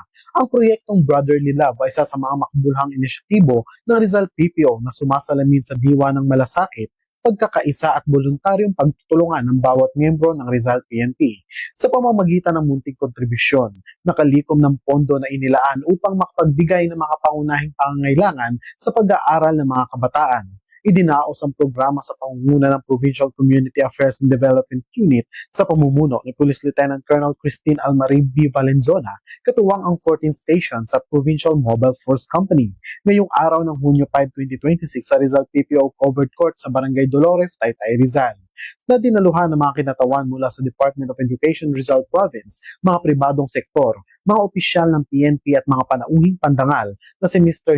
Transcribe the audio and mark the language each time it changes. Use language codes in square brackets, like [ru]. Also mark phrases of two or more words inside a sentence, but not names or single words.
[tl] Ang proyektong Brotherly Love ay isa sa mga makabuluhang inisyatibo ng Rizal PPO na sumasalamin sa diwa ng malasakit, pagkakaisa at voluntaryong pagtutulungan ng bawat miyembro ng Rizal PNP sa pamamagitan ng munting kontribusyon, nakalikom ng pondo na inilaan upang makapagbigay ng mga pangunahing pangangailangan sa pag-aaral ng mga kabataan. Idinaos ang programa sa pangunguna ng Provincial Community Affairs and Development Unit sa pamumuno ni Police Lieutenant Colonel Christine Almarie B. Valenzona, katuwang ang 14 station sa Provincial Mobile Force Company. Ngayong araw ng Hunyo 5, 2026 sa Rizal PPO Covered Court sa Barangay Dolores, Taytay, Rizal, na dinaluhan ng mga kinatawan mula sa Department of Education Rizal Province, mga pribadong sektor, mga opisyal ng PNP at mga panauhing pandangal na si Mr.